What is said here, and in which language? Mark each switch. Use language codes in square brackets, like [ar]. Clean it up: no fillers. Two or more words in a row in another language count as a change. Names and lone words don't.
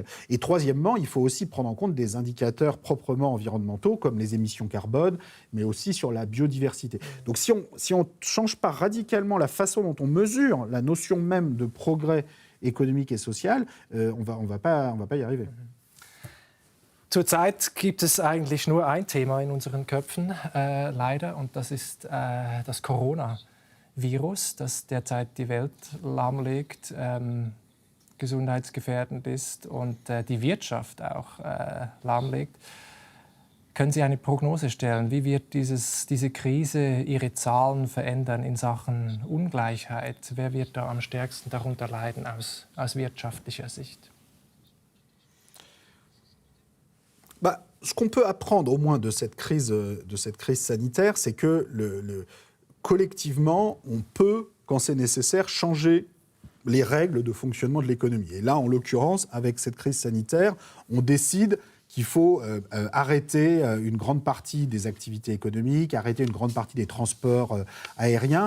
[fr] Et troisièmement, il faut aussi prendre en compte des indicateurs proprement environnementaux comme les émissions carbone, mais aussi sur la biodiversité. Donc si on ne change pas radicalement la façon dont on mesure la notion même de progrès économique et social, on va pas y arriver. [de] Zurzeit gibt es eigentlich nur ein Thema in unseren Köpfen, leider, und das ist das Coronavirus, das derzeit die Welt lahmlegt, gesundheitsgefährdend ist und die Wirtschaft auch lahmlegt. Können Sie eine Prognose stellen? Wie wird diese Krise Ihre Zahlen verändern in Sachen Ungleichheit? Wer wird da am stärksten darunter leiden aus wirtschaftlicher Sicht? [fr] Ce qu'on peut apprendre au moins de cette crise sanitaire, c'est que collectivement, on peut, quand c'est nécessaire, changer les règles de fonctionnement de l'économie. Et là, en l'occurrence, avec cette crise sanitaire, on décide qu'il faut arrêter une grande partie des activités économiques, arrêter une grande partie des transports aériens.